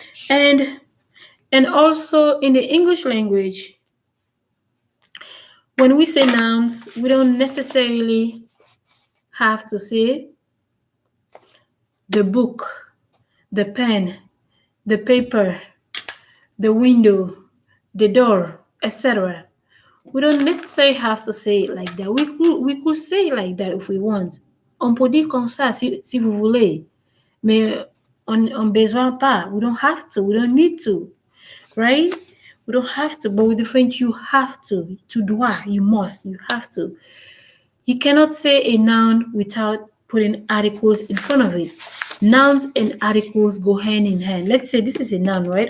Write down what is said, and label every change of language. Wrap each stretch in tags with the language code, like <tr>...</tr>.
<en>And also in the English language, when we say nouns, we don't necessarily have to say the book, the pen, the paper, the window, the door, etc. We don't necessarily have to say it like that. We could say it like that if we want.</en> <fr>On peut dire comme ça si vous voulez. Mais on besoin pas.</fr> <en>We don't have to. We don't need to. Right? We don't have to. But with the French, you have to.</en> <fr>Tu dois.</fr> <en>You must. You have to. You cannot say a noun without putting articles in front of it. Nouns and articles go hand in hand. Let's say this is a noun, right?</en>